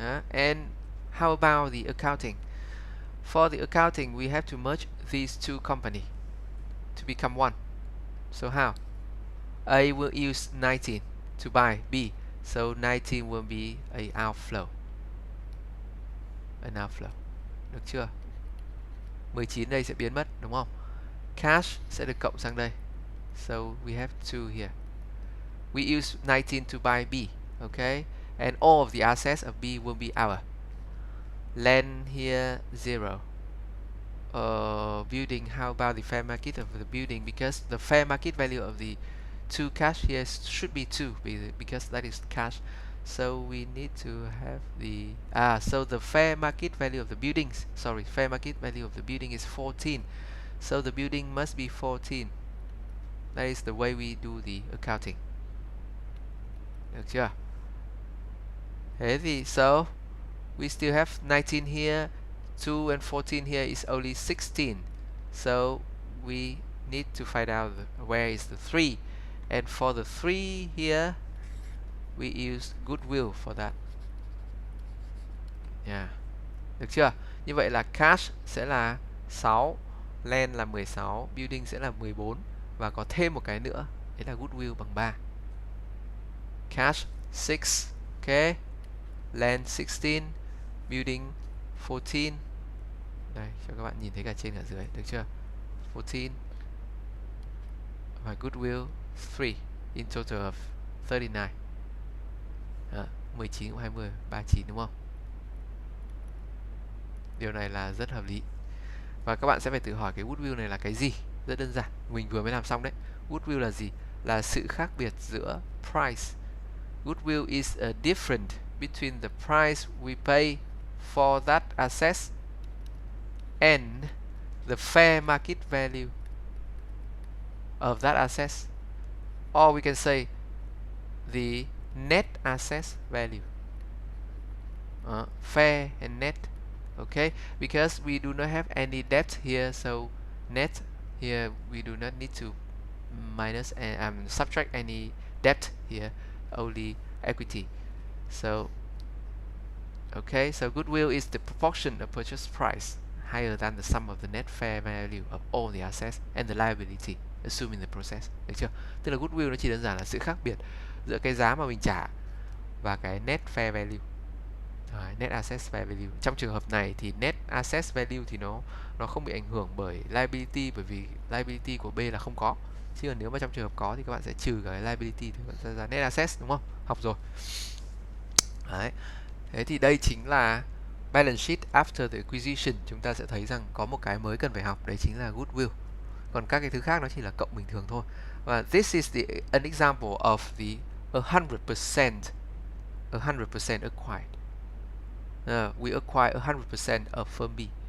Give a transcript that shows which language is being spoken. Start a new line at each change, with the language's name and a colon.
English: And how about the accounting? For the accounting, we have to merge these two companies to become one. So how? A will use 19 to buy B, so 19 will be an outflow. An outflow.
Vietnamese: Được chưa? 19 đây sẽ biến mất, đúng không? Cash sẽ được cộng sang đây.
English: So we have 2 here. We use 19 to buy B, okay? And all of the assets of B will be our. Land here 0. Building, how about the fair market of the building? Because the fair market value of the 2 cash here should be 2 because that is cash. So we need to have the so the fair market value of the buildings, sorry, fair market value of the building is 14. So the building must be 14. That is the way we do the accounting.
Vietnamese: Được chưa? Thế thì
English: so we still have 19 here, 2 and 14 here is only 16. So we need to find out where is the 3. And for the 3 here, we use goodwill for that.
Vietnamese: Yeah. Được chưa? Như vậy là cash sẽ là 6, land là 16, building sẽ là 14 và có thêm một cái nữa, đấy là goodwill bằng 3.
English: Cash 6, okay. Land 16, building 14.
Vietnamese: Đây, cho các bạn nhìn thấy cả trên cả dưới, được chưa?
English: 14 và goodwill 3, in total of 39.
Vietnamese: 19 cộng 20, 39 đúng không? Điều này là rất hợp lý. Và các bạn sẽ phải tự hỏi cái goodwill này là cái gì? Rất đơn giản, mình vừa mới làm xong đấy. Goodwill là gì? Là sự khác biệt giữa price.
English: Goodwill is a difference between the price we pay for that asset and the fair market value of that asset. Or we can say the net asset value. Fair and net. Okay, because we do not have any debt here, so net here we do not need to minus and subtract any debt here, only equity. So okay, so goodwill is the proportion of purchase price higher than the sum of the net fair value of all the assets and the liability assuming the process.
Vietnamese: Được chưa? Tức là goodwill nó chỉ đơn giản là sự khác biệt giữa cái giá mà mình trả và cái net fair value. Net asset fair value. Trong trường hợp này thì net asset value thì nó không bị ảnh hưởng bởi liability, bởi vì liability của B là không có. Chứ còn nếu mà trong trường hợp có thì các bạn sẽ trừ cái liability thì các bạn sẽ ra net assets, đúng không? Học rồi. Đấy. Thế thì đây chính là balance sheet
English: after the acquisition.
Vietnamese: Chúng ta sẽ thấy rằng có một cái mới cần phải học, đấy chính là goodwill. Còn các cái thứ khác nó chỉ là cộng bình thường thôi.
English: Và this is an example of the 100% acquired. We acquire 100% of firm B.